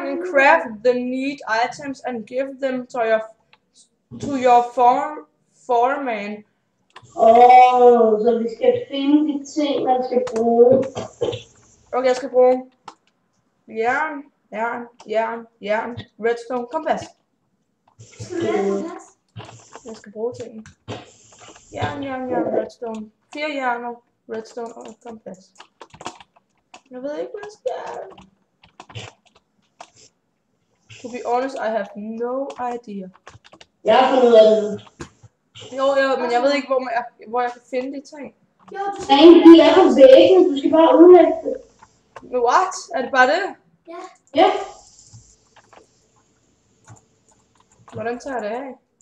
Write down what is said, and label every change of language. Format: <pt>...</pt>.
<en>Craft the neat items and give them to your foreman.</en> <da>Så vi skal finde de ting, man skal bruge. Okay, jeg skal bruge jern, redstone, kompas. Skal du have kompas? Jeg skal bruge tingene. Jern, redstone. 4 jerner, redstone og kompas. Jeg ved ikke, hvad jeg skal.</da> <en>To be honest, I have no idea.</en> <da>Jeg har fundet ud af det nu. Jo, men jeg ved ikke, hvor jeg kan finde de ting. Jo, du skal De er på væggen, du skal bare udlægge det. What? Er det bare det? Ja. Ja. Hvordan tager jeg det af?</da>